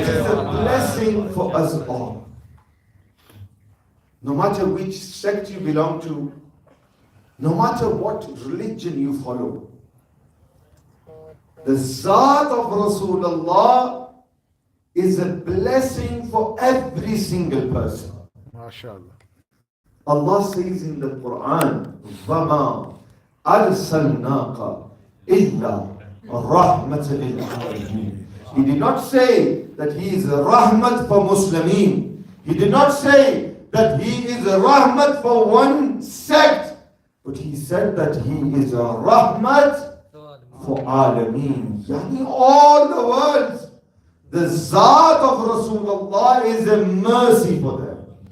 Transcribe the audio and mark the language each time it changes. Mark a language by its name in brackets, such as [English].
[English] It is a blessing for us all. No matter which sect you belong to, no matter what religion you follow, the Zat of Rasulullah is a blessing for every single person. MashaAllah. Allah says in the Quran, [Arabic] وَمَا أَرْسَلْنَاكَ إِلَّا رَحْمَةً لِلْعَالَمِينَ. [English] He did not say that he is a rahmat for Muslimin. He did not say that he is a rahmat for one sect. But he said that he is a rahmat for alameen. Yani all the worlds. The Zat of Rasulullah is a mercy for them.